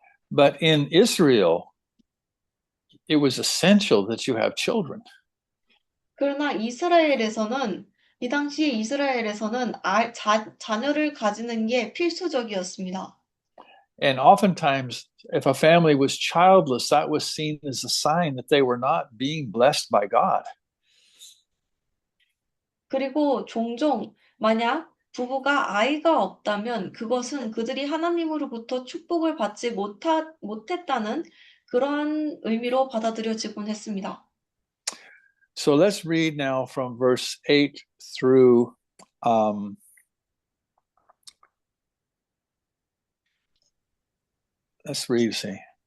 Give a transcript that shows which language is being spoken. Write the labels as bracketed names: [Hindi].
[English] But in Israel, it was essential that you have children. [Korean] 그러나 이스라엘에서는 이 당시에 이스라엘에서는 자녀를 가지는 게 필수적이었습니다. [English] And oftentimes, if a family was childless, that was seen as a sign that they were not being blessed by God. [Korean] 그리고 종종 만약 부부가 아이가 없다면 그것은 그들이 하나님으로부터 축복을 받지 못했다는 그러한 의미로 받아들여지곤 했습니다. [English] So let's read now from verse 8 through let's read, see.